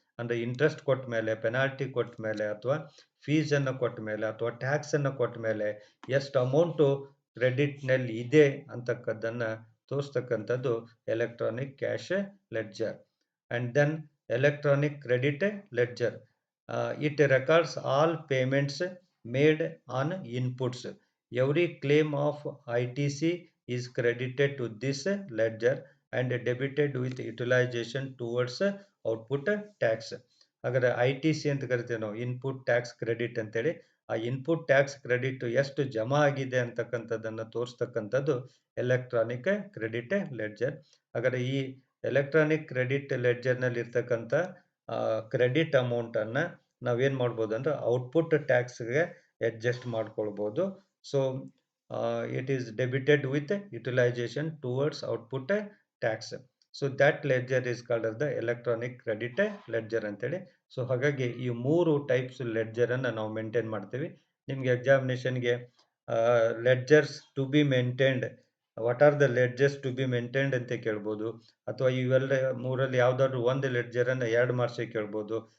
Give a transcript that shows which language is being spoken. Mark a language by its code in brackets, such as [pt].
[kn] ಅಂದ್ರೆ ಇಂಟ್ರೆಸ್ಟ್ ಕೊಟ್ಟ ಮೇಲೆ, ಪೆನಾಲ್ಟಿ ಕೊಟ್ಟ ಮೇಲೆ, ಅಥವಾ ಫೀಸ್ ಅನ್ನು ಕೊಟ್ಟ ಮೇಲೆ, ಅಥವಾ ಟ್ಯಾಕ್ಸ್ ಅನ್ನು ಕೊಟ್ಟ ಮೇಲೆ ಎಷ್ಟು ಅಮೌಂಟು ಕ್ರೆಡಿಟ್ ನಲ್ಲಿ ಇದೆ ಅಂತಕ್ಕದ್ದನ್ನ ತೋರಿಸ್ತಕ್ಕಂಥದ್ದು electronic cash ledger. [en] And then electronic credit ledger, it records all payments made on inputs. Every claim of ITC is credited to this ledger and debited with utilization towards output tax. [kn] ಹಾಗಾದ್ರೆ ITC ಅಂತ ಕರಿತೇವೆ ನಾವು, input tax credit ಅಂತೇಳಿ. ಆ input tax credit ಎಷ್ಟು ಜಮಾ ಆಗಿದೆ ಅಂತಕ್ಕಂಥದ್ದನ್ನು ತೋರಿಸ್ತಕ್ಕಂಥದ್ದು ಎಲೆಕ್ಟ್ರಾನಿಕ್ ಕ್ರೆಡಿಟ್ ಲೆಡ್ಜರ್. ಹಾಗಾದ್ರೆ ಈ ಎಲೆಕ್ಟ್ರಾನಿಕ್ ಕ್ರೆಡಿಟ್ ಲೆಡ್ಜರ್ ನಲ್ಲಿ ಇರ್ತಕ್ಕಂಥ ಕ್ರೆಡಿಟ್ ಅಮೌಂಟ್ ಅನ್ನ ನಾವೇನ್ ಮಾಡ್ಬೋದು ಅಂದ್ರೆ ಔಟ್ಪುಟ್ ಟ್ಯಾಕ್ಸ್ಗೆ ಅಡ್ಜಸ್ಟ್ ಮಾಡ್ಕೊಳ್ಬೋದು. [en] So it is debited with utilization towards output tax. So that ledger is called as the electronic credit ledger ಅಂತೇಳಿ. [kn] ಸೊ ಹಾಗಾಗಿ ಈ 3 ಟೈಪ್ಸ್ ಲೆಡ್ಜರ್ ಅನ್ನ ನಾವು ಮೇಂಟೈನ್ ಮಾಡ್ತೀವಿ. ನಿಮ್ಗೆ ಎಕ್ಸಾಮಿನೇಷನ್ಗೆ [en] ledgers to be maintained, what are the ledgers to be maintained [kn] ಅಂತ ಕೇಳ್ಬೋದು. ಅಥವಾ ಇವೆಲ್ಲ ಮೂರಲ್ಲಿ ಯಾವ್ದಾದ್ರು ಒಂದು ಲೆಡ್ಜರ್ ಅನ್ನ 2 ಮಾರ್ಕ್ಸಿಗೆ ಕೇಳ್ಬೋದು.